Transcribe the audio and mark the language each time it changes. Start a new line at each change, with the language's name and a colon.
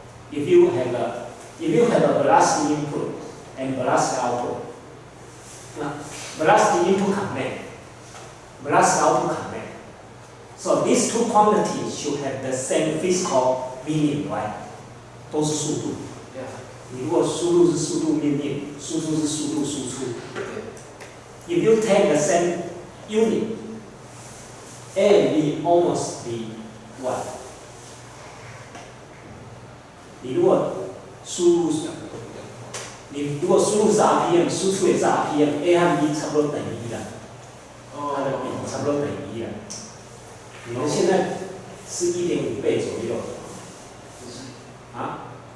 English: If you have a velocity input and velocity output, velocity input command, velocity output command. So these two quantities should have the same physical meaning, right?
Chinese: 都是速度。你如果输入是速度命令，输出是速度输出。
English: If you take the same unit, A and B almost be what?
Chinese: 你如果输入是 RPM， 输出也是 RPM，A 和 B 差不多等于1了，它的比差不多等于1了。你们现在是1.5倍左右，啊？